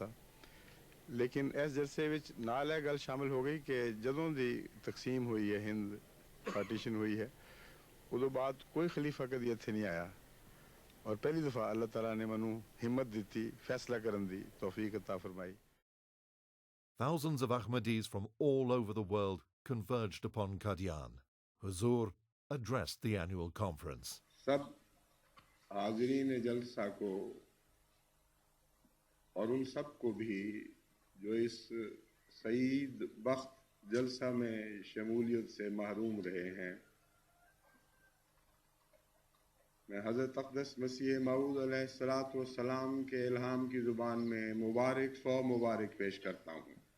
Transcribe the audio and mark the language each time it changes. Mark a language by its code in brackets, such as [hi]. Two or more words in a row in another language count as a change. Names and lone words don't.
[pa] لیکن اس جلسے وچ نال یہ گل شامل ہو گئی کہ جدوں دی تقسیم ہوئی ہے، ہند پارٹیشن ہوئی ہے، ادو بعد کوئی خلیفہ کدی اتھے نہیں آیا. اور پہلی دفعہ اللہ تعالیٰ نے منو ہمت دیتی، فیصلہ کرن دی توفیق عطا فرمائی. [en] Thousands of Ahmadis from all over the world converged upon Qadian. Huzur addressed the annual conference. [ur] سب حاضرین جلسہ کو اور ان سب کو بھی جو اس سعید بخت جلسہ میں شمولیت سے محروم رہے ہیں، میں حضرت اقدس مسیح موعود [ar] علیہ الصلاۃ والسلام [ur] کے الہام کی زبان میں مبارک سو مبارک پیش کرتا ہوں.